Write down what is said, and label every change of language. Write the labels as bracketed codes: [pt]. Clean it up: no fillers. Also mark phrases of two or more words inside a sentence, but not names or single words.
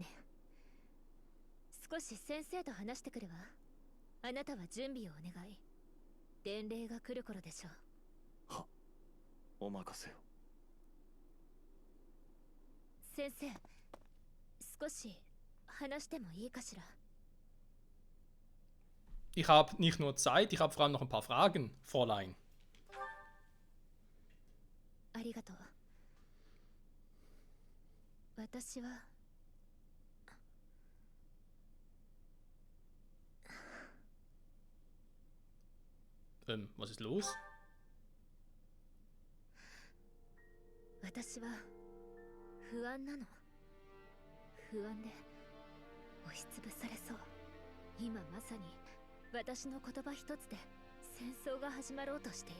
[ja] 少し先生と話してくるわ。あなたは準備をお願い。伝令が来る頃でしょう。は、お任せを。先生、少し話してもいいかしら。 [de] Ich habe nicht nur Zeit, ich habe vor allem noch ein paar Fragen, Fräulein. [ja] ありがとう。私は [de] Was ist los? [ja] 私は不安なの。不安で押しつぶされそう。今まさに私の言葉一つで戦争が始まろうとしている。